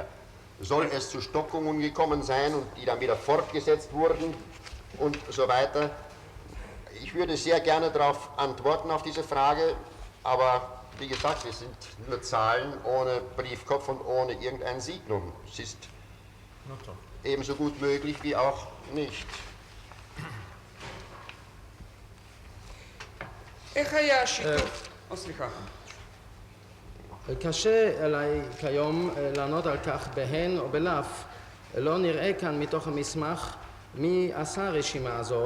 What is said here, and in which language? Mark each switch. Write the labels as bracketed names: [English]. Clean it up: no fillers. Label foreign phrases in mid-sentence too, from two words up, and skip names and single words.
[German] Soll es zu Stockungen gekommen sein und die dann wieder fortgesetzt wurden und so weiter? Ich würde sehr gerne darauf antworten, auf diese Frage, aber wie gesagt, es sind nur Zahlen ohne Briefkopf und ohne irgendein Signum. Es ist ebenso gut möglich wie auch nicht. [Hebrew] איך היה השיתוף? סליחה. קשה עליי כיום לענות על כך בהן או בלאו. לא נראה כאן מתוך המסמך מי עשה רשימה הזו.